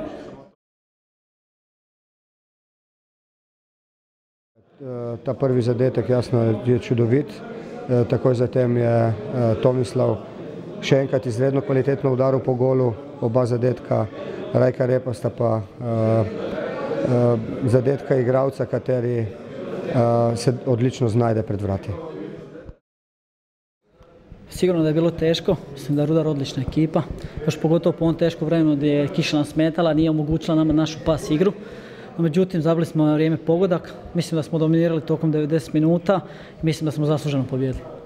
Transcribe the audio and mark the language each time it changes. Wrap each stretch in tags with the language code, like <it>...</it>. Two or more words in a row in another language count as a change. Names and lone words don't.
<sl>Ta prvi zadetek jasno je čudovit, takoj zatem je Tomislav še enkrat izredno kvalitetno udaril po golu, oba zadetka Rajka Repa sta pa zadetka igralca, kateri se odlično znajde pred vrati.</sl> <hr>Sigurno da je bilo teško, mislim da je Rudar odlična ekipa, još pogotovo po ovom teškom vremenu gdje je kiša nam smetala, nije omogućila nama našu pas igru. No, međutim, zabili smo na vrijeme pogodak, mislim da smo dominirali tokom 90 minuta i mislim da smo zasluženo pobijedili.</hr>